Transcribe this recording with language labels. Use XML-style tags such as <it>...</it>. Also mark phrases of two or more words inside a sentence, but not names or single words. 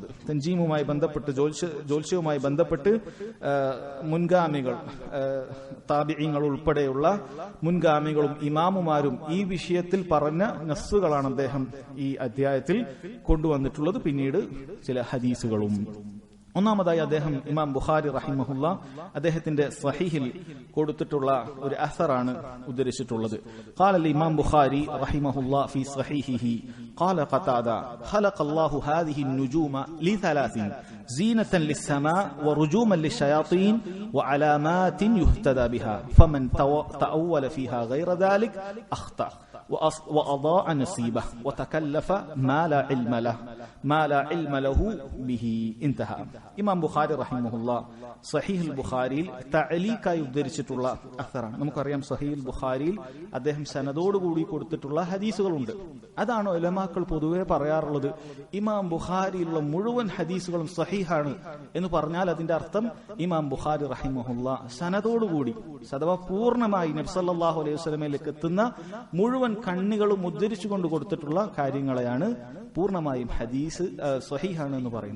<ml>തൻജീമുമായി ബന്ധപ്പെട്ട്, ജ്യോത്സ്യവുമായി ബന്ധപ്പെട്ട് മുൻഗാമികൾ, താബിഈങ്ങൾ ഉൾപ്പെടെയുള്ള മുൻഗാമികളും ഇമാമുമാരും ഈ വിഷയത്തിൽ പറഞ്ഞ നസ്സുകളാണ് അദ്ദേഹം ഈ അധ്യായത്തിൽ കൊണ്ടുവന്നിട്ടുള്ളത്. പിന്നീട് ചില ഹദീസുകളും. ഒന്നാമതായി അദ്ദേഹം ഇമാം ബുഖാരി റഹിമഹുല്ല അദ്ദേഹത്തിന്റെ സ്വഹീഹിൽ കൊടുത്തിട്ടുള്ള ഒരു അസറാണ് ഉദ്ധരിച്ചിട്ടുള്ളത്.</ml> <ar>قال الإمام بخاري رحمه الله في صحيحه قال قتادة خلق الله هذه النجوم لثلاث زينة للسماء ورجوما للشياطين وعلامات يهتدى بها فمن تأول فيها غير ذلك أخطأ وأضاع نصيبه وتكلف ما لا علم له به. انتهى.</ar> <ml>ഇമാം ബുഖാരി റഹിമഹുല്ല സഹീഹുൽ ബുഖാരിയിൽ തഅലീഖായി ഉദ്ധരിച്ചിട്ടുള്ള അസറാണ്. നമുക്കറിയാം സഹീഹുൽ ബുഖാരിയിൽ അദ്ദേഹം സനദോടുകൂടി കൊടുത്തിട്ടുള്ള ഹദീസുകളുണ്ട്. അതാണ് ഉലമാക്കൾ പൊതുവെ പറയാറുള്ളത്. ഇമാം ബുഖാരിയിലുള്ള മുഴുവൻ ഹദീസുകളും സഹീഹാണ് എന്ന് പറഞ്ഞാൽ അതിന്റെ അർത്ഥം ഇമാം ബുഖാരി റഹിമഹുല്ല സനദോടുകൂടി, അഥവാ പൂർണ്ണമായി നബി</ml> <ar>صلى الله عليه</ar> <ml>വസല്ലമയിലേക്ക് എത്തുന്ന മുഴുവൻ കണ്ണികളും ഉദ്ധരിച്ചുകൊണ്ട് കൊടുത്തിട്ടുള്ള കാര്യങ്ങളെയാണ് പൂർണ്ണമായും ഹദീസ് സ്വഹീഹാണ് എന്ന് പറയുന്നത്.</ml>